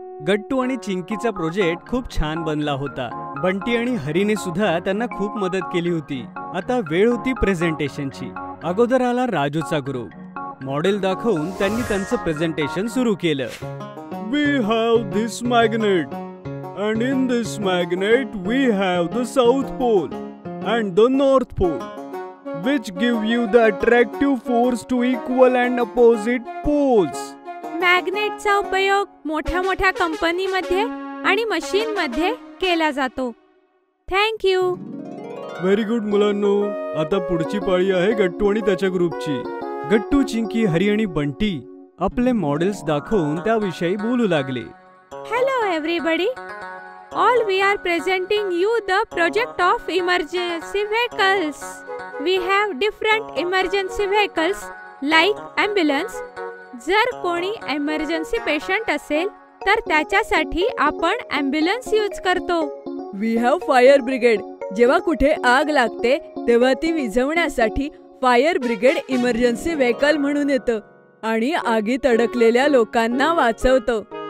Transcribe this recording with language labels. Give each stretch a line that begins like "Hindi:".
Marathi: गट्टू आणि चिंकीचा प्रोजेक्ट खूप छान बनला होता. बंटी आणि हरीने सुद्धा त्यांना खूप मदत केली होती. आता वेळ होती प्रेझेंटेशनची. अगोदर आला राजूचा ग्रुप. मॉडेल दाखवून त्यांनी त्यांचं प्रेझेंटेशन सुरू केलं.
English: We have this magnet And in this magnet we have the South Pole and the North Pole, which give you the attractive force to equal and opposite poles.
Marathi: मॅग्नेटचा उपयोग मोठ्या मोठ्या कंपनीमध्ये आणि मशीनमध्ये केला जातो.
English: Thank you. Very good
Marathi: मुलांनो. आता पुढची पाळी आहे गट्टू आणि त्याच्या ग्रुपची. गट्टू, चिंकी, हरी आणि बंटी आपले मॉडेल्स दाखवून त्याविषयी बोलू लागले.
English: Hello everybody. All we are presenting you the project of emergency vehicles. We have different emergency vehicles like ambulance.
Marathi: जर कोणी emergency patient असेल तर त्याच्यासाठी आपण ambulance यूज करतो.
English: We have fire brigade.
Marathi: जेव्हा कुठे आग लागते तेव्हा ती विझवण्यासाठी फायर ब्रिगेड इमर्जन्सी व्हेकल म्हणून येतं आणि आगीत अडकलेल्या लोकांना वाचवतं.